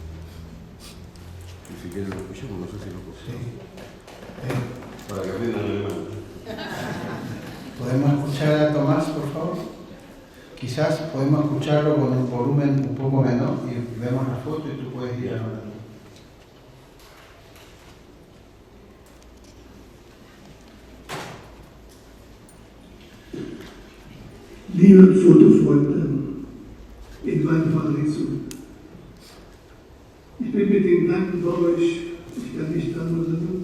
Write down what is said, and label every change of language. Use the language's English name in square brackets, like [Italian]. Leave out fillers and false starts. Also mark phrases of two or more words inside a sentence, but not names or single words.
[Spanish] Y si quieren lo escuchamos, no sé si lo escuchamos. Sí. Para que aprendan alemán. ¿Podemos escuchar a Tomás, por favor? Quizás podemos escucharlo con un volumen un poco menor y vemos la foto y tú puedes ir hablando. [German] Liebe Fotofreunde in Valparaíso, ich bin mit den Gedanken bei euch, ich kann nicht anders sagen.